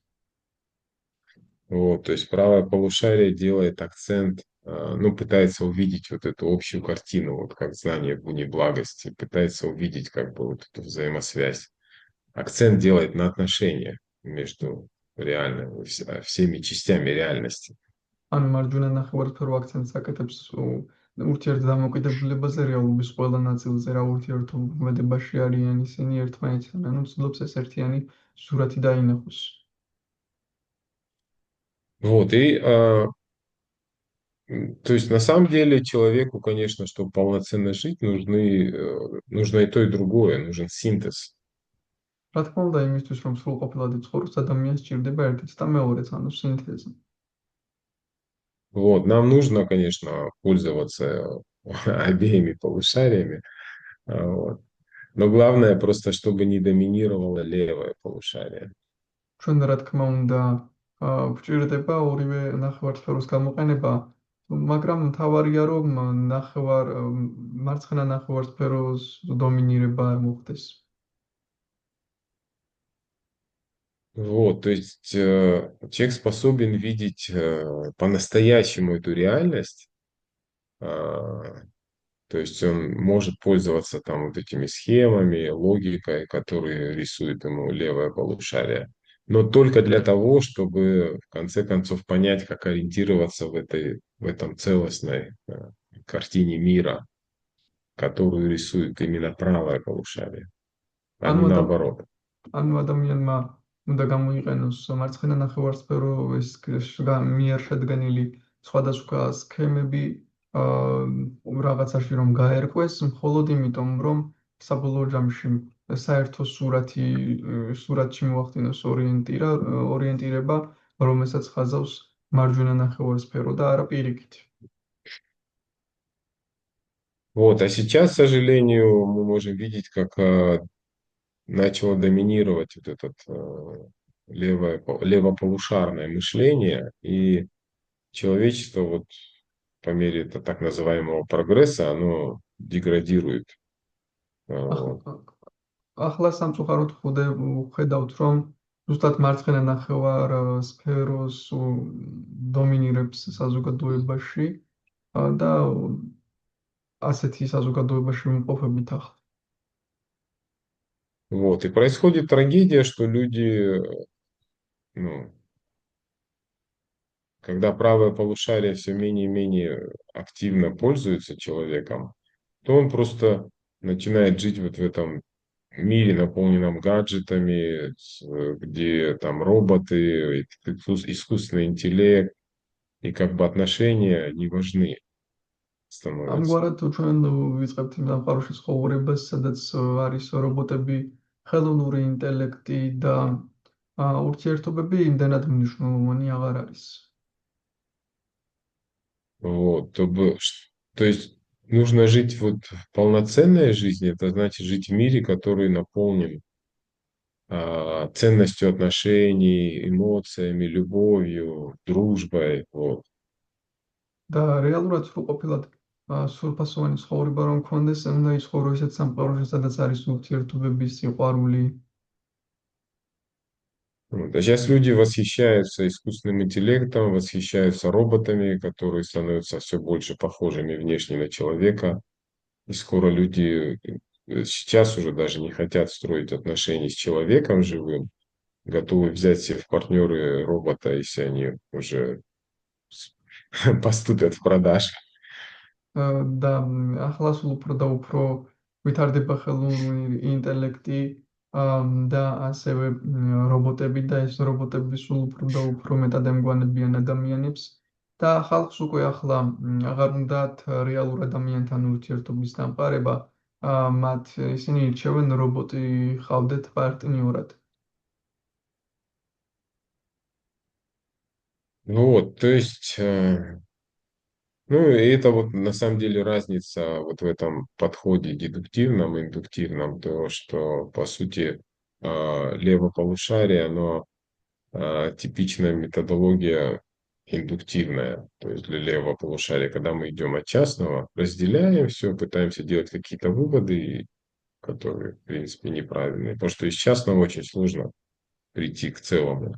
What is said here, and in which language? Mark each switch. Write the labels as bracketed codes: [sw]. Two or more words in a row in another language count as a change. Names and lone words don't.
[ru] Вот, то есть правое полушарие делает акцент, пытается увидеть вот эту общую картину, вот как знание в уне благости, пытается увидеть как бы вот эту взаимосвязь. Акцент делает на отношения между всеми частями реальности. [ka] ანუ მარჯვენა ნახევარსფერო აქცენტს აკეთებს ურთიერთდამოკიდებულებაზე რეალობის ყველა ნაწილზე, რა ურთიერთობებაში არიან ისინი ერთმანეთთან, ანუ ცდილობს ეს ერთიანი სურათი დაინახოს. [ru] Вот, и то есть на самом деле человеку, конечно, чтобы полноценно жить, нужно и то, и другое, нужен синтез. [ka] რა თქმა უნდა, იმისთვის რომ სრულყოფილად იცხოვროს, ადამიანს სჭირდება ერთიც და მეორეც, ანუ სინთეზი. [ru] Вот, нам нужно, конечно, пользоваться обеими полушариями, вот. Но главное просто, чтобы не доминировало левое полушарие. [ka] ჩვენ რა თქმა უნდა, გვჭირდება ორივე ნახევარსფეროს გამოყენება, მაგრამ მთავარია რომ მარცხენა ნახევარსფეროს დომინირება არ მოხდეს. [ru] Вот, то есть человек способен видеть по-настоящему эту реальность, То есть он может пользоваться там вот этими схемами, логикой, которые рисует ему левое полушарие. Но только для того, чтобы в конце концов понять, как ориентироваться в этом целостной картине мира, которую рисует именно правое полушарие, а не [ka] ანუ ადამ [ru] наоборот. [ka] ანუ ადამიანმა უნდა გამოიყენოს მარცხენა ნახევარსფეროს მიერ შედგენილი სხვადასხვა სქემები რაღაცაში რომ გაერკვეს, მხოლოდ იმიტომ, რომ საბოლოო ჯამში საერთო სურათში მოახდინოს ორიენტირება, რომელსაც ხაზავს მარჯვენა ნახევარსფერო და არა პირიქით. [ru] Вот. А сейчас, к сожалению, мы можем видеть, как начало доминировать вот это левополушарное мышление, и человечество вот по мере так называемого прогресса, оно деградирует. Вот. [ka] ახლა სამწუხაროდ ხედავთ, რომ ზუსტად მარცხენა ნახევარსფეროს დომინირებს საზოგადოებაში და ასეთი საზოგადოებაში ვიმყოფებით ახლა. [ru] Вот. И происходит трагедия, что люди, ну, когда правое полушарие все менее и менее активно пользуется человеком, то он просто начинает жить вот в этом мире, наполненном гаджетами, где там роботы, искусственный интеллект, и как бы отношения не важны становятся. [ka] ამგვარად ჩვენ ვიწყებთ იმ სამყაროში ცხოვრებას, სადაც არის რობოტები, ხელოვნური ინტელექტი და ურთიერთობები იმდენად მნიშვნელოვანი აღარ არის. [ru] Вот, то есть нужно жить вот полноценной жизнью, это значит жить в мире, который наполнен ценностью отношений, эмоциями, любовью, дружбой. Вот. [ka] და რეალურად სრულყოფილად სრულფასოვანი ცხოვრება რომ გქონდეს, უნდა იცხოვრო ისეთ სამყაროში, სადაც არის ურთიერთობები, სიყვარული. [ru] Вот. А сейчас люди восхищаются искусственным интеллектом, восхищаются роботами, которые становятся все больше похожими внешне на человека. И скоро люди сейчас уже даже не хотят строить отношения с человеком живым, готовы взять себе в партнеры робота, если они уже поступят в продаж. [ka] და ახლა სულ უფრო და უფრო ვითარდება ხელოვნური ინტელექტი და ასევე რობოტები და ეს რობოტები სულ უფრო და უფრო მეტად ემგვანებიან ადამიანებს და ხალხს უკვე ახლა აღარ უნდათ რეალურ ადამიანთან ურთიერთობის დამყარება, მათ ისინი ირჩევენ რობოტი ჰყავდეთ პარტნიორად. [ru] Ну вот, то есть, ну и это вот на самом деле разница вот в этом подходе дедуктивном и индуктивном, то, что по сути левополушарие, оно типичная методология индуктивная, то есть для левого полушария, когда мы идем от частного, разделяем все, пытаемся делать какие-то выводы, которые, в принципе, неправильные, потому что из частного очень сложно прийти к целому.